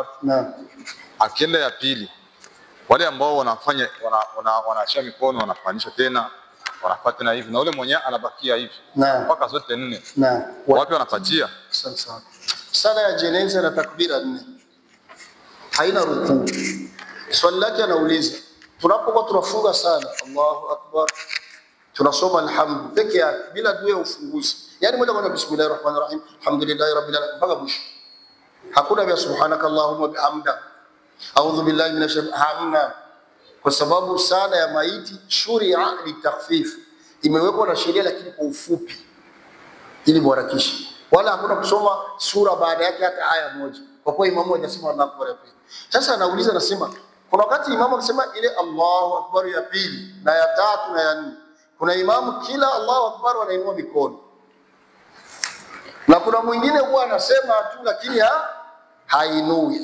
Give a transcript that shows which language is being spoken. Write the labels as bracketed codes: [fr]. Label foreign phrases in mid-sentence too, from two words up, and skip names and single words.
[sw] Akienda ya pili, wale ambao wanafanya wanaachia mikono wanafanisha tena, wanafuata tena hivi, na ule mwenyewe anabakia hivi mpaka zote 4. Wapi wanapatia? Sawa. Sala ya jeneza na takbira 4 haina rukuu. Swali lake anauliza, tunapokuwa tunafunga sana [ar] الله أكبر, [sw] tunasoma alhamdu peke yake bila dua ya ufunguzi, yani moja kwa moja [ar] بسم الله الرحمن الرحيم الحمد لله رب العالمين [sw] mpaka mwisho, hakuna vya [ar] سبحانك اللهم بحمدك أعوذ بالله من الشيطان. [sw] Kwa sababu sala ya maiti [ar] شرعت للتخفيف, [sw] imewekwa na sheria lakini kwa ufupi ili muharakishe, wala hakuna kusoma sura baada yake hata aya moja, kwa kuwa imamu anasema [ar] الله أكبر. [sw] Sasa anauliza, nasema kuna wakati imamu anasema ile [ar] الله أكبر [sw] ya pili na ya tatu na ya 4, kuna imamu kila [ar] الله أكبر [sw] wanainua mikono, na kuna mwingine huwa anasema tu lakini hainui.